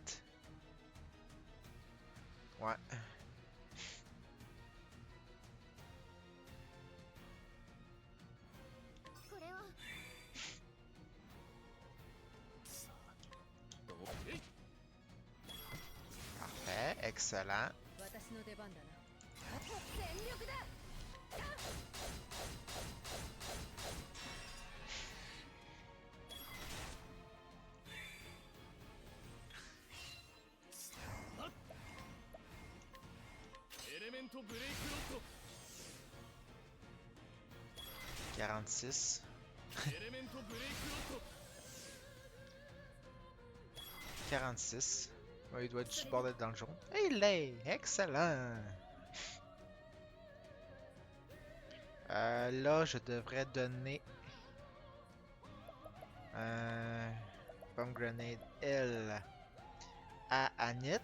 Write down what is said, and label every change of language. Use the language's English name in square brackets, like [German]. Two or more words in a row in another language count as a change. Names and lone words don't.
[French] Ouais. Parfait, excellent. [Japanese] 私の出番だな。全力だエレメントブレイクロッ [French] 46. [Japanese] トエレメントブレイクロット [French] 46. Ouais, il doit être du bord d'être dans le jaune. Et il l'est! Excellent! Là, je devrais donner un pomegranate L à Annette.